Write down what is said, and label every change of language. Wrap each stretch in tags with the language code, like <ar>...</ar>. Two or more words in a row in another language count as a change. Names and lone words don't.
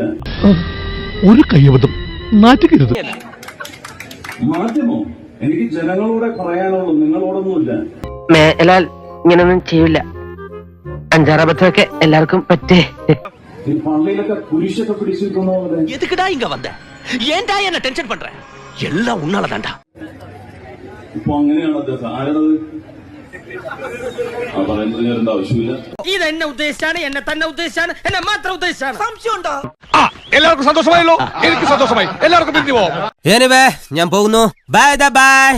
<ml>ഒരു കയ്യബദ്ധം നാറ്റുകരുത്. മാധ്യമോ? എനിക്ക് ജനങ്ങളോടെ പറയാനുള്ളൂ, നിങ്ങളോടൊന്നുമില്ല. മേലാൽ ഇങ്ങനൊന്നും ചെയ്യില്ല. അഞ്ചാറബദ്ധമൊക്കെ എല്ലാവർക്കും പറ്റേ. ഈ പള്ളിയിലൊക്കെ കുരിശൊക്കെ പിടിച്ചിരിക്കുന്ന പോലെ.</ml> <ta>எதுக்குடா இங்க வந்த? ஏன்டா என்ன டென்ஷன் பண்ற? எல்லாம் உன்னாலதான்டா.</ta> <ml>ഇപ്പൊ അങ്ങനെയാണ് അദ്ദേഹം. ആരാണത്? ആ പറയുന്നത് ഞാൻ ആവശ്യമില്ല. ഇത് എന്നെ ഉദ്ദേശിച്ചാണ്, എന്നെ തന്നെ ഉദ്ദേശിച്ചാണ്, എന്നെ മാത്രം ഉദ്ദേശിച്ചാണ്. സംശയമുണ്ടോ? എല്ലാവർക്കും സന്തോഷമായല്ലോ. എനിക്ക് സന്തോഷമായി. എല്ലാവർക്കും പിരിഞ്ഞു പോവാം. ഞാൻ പോകുന്നു.</ml> <en>bye bye.</en>